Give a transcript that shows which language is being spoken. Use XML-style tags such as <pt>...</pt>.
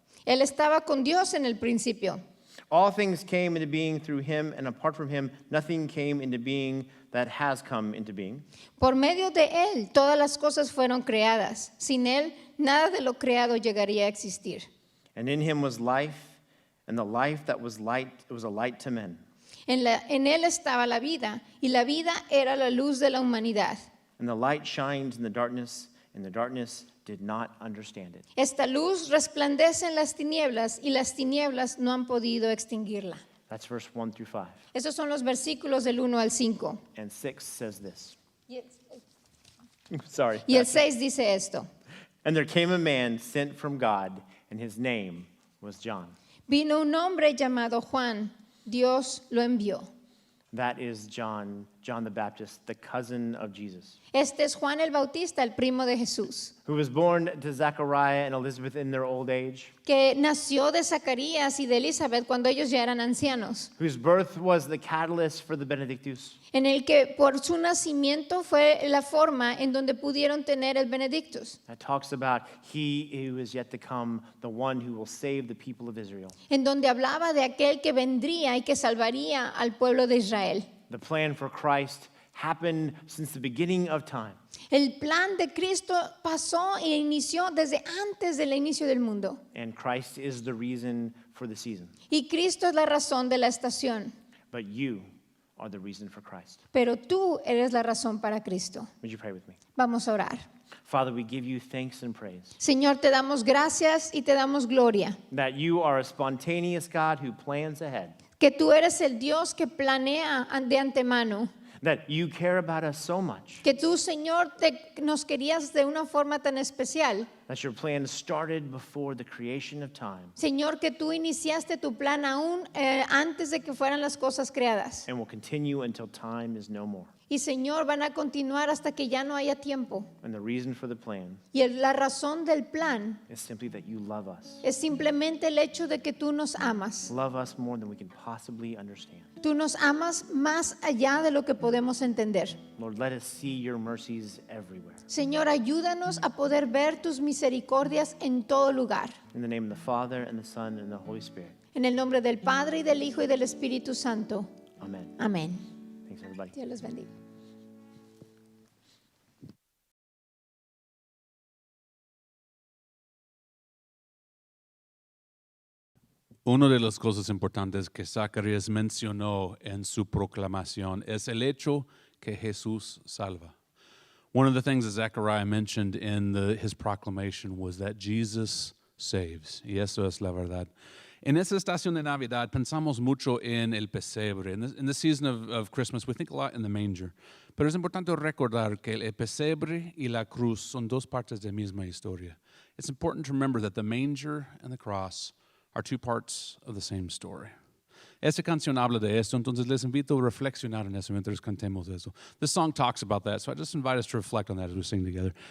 <es>Él estaba con Dios en el principio.</es> <en>All things came into being through him, and apart from him, nothing came into being that has come into being.</en> <es>Por medio de Él todas las cosas fueron creadas. Sin Él nada de lo creado llegaría a existir.</es> <en>And in him was life, and the life that was light, it was a light to men.</en> <es>En Él estaba la vida y la vida era la luz de la humanidad.</es> <en>And the light shined in the darkness, and the darkness did not understand it.</en> <es>Esta luz resplandece en las tinieblas y las tinieblas no han podido extinguirla.</es> <en>That's verse 1 through 5.</en> <es>Esos son los versículos del 1 al 5.</es> <en>And 6 says this. Sorry.</en> <es>Y el 6 dice esto.</es> <en>And there came a man sent from God, and his name was John.</en> <es>Vino un hombre llamado Juan. Dios lo envió.</es> <en>That is John the Baptist, the cousin of Jesus,</en> <es>Este es Juan el Bautista, el primo de Jesús,</es> <en>who was born to Zechariah and Elizabeth in their old age,</en> <es>que nació de Zacarías y de Elizabeth cuando ellos ya eran ancianos,</es> <en>whose birth was the catalyst for the Benedictus,</en> <es>en el que por su nacimiento fue la forma en donde pudieron tener el Benedictus,</es> <en>that talks about he who is yet to come, the one who will save the people of Israel.</en> <es>en donde hablaba de aquel que vendría y que salvaría al pueblo de Israel.</es> <en>The plan for Christ happened since the beginning of time.</en> <es>El plan de Cristo pasó e inició desde antes del inicio del mundo.</es> <en>And Christ is the reason for the season.</en> <es>Y Cristo es la razón de la estación.</es> <en>But you are the reason for Christ.</en> <es>Pero tú eres la razón para Cristo.</es> <en>Would you pray with me?</en> <es>Vamos a orar.</es> <en>Father, we give you thanks and praise</en> <es>Señor, te damos gracias y te damos gloria.</es> <en>that you are a spontaneous God who plans ahead,</en> <es>Que tú eres el Dios que planea de antemano.</es> <en>that you care about us so much</en> <es>Que tú, Señor, nos querías de una forma tan especial</es> <en>that your plan started before the creation of time</en> <es>Señor, que tú iniciaste tu plan aún antes de que fueran las cosas creadas.</es> <en>and will continue until time is no more.</en> <es>Y Señor, van a continuar hasta que ya no haya tiempo.</es> <en>And the reason for the plan</en> <es>Y la razón del plan</es> <en>is simply that you love us.</en> <es>es simplemente el hecho de que tú nos amas.</es> <en>Love us more than we can possibly understand.</en> <es>Tú nos amas más allá de lo que podemos entender.</es> <en>Lord, let us see your mercies everywhere.</en> <es>Señor, ayúdanos a poder ver tus misericordias en todo lugar.</es> <en>In the name of the Father, and the Son, and the Holy Spirit.</en> <es>En el nombre del Padre, y del Hijo, y del Espíritu Santo.</es> <en>Amen.</en> <es>Amén.</es> <en>Thanks, everybody.</en> <es>Dios les bendiga. Una de las cosas importantes que Zacarías mencionó en su proclamación es el hecho que Jesús salva.</es> <en>One of the things that Zechariah mentioned in his proclamation was that Jesus saves.</en> <es>Y eso es la verdad. En esta estación de Navidad pensamos mucho en el pesebre.</es> <en>In the season of Christmas, we think a lot in the manger.</en> <es>Pero es importante recordar que el pesebre y la cruz son dos partes de la misma historia.</es> <en>It's important to remember that the manger and the cross are two parts of the same story.</en> <es>Esta canción habla de esto, entonces les invito a reflexionar en eso mientras cantemos eso.</es> <en>This song talks about that, so I just invite us to reflect on that as we sing together.</en>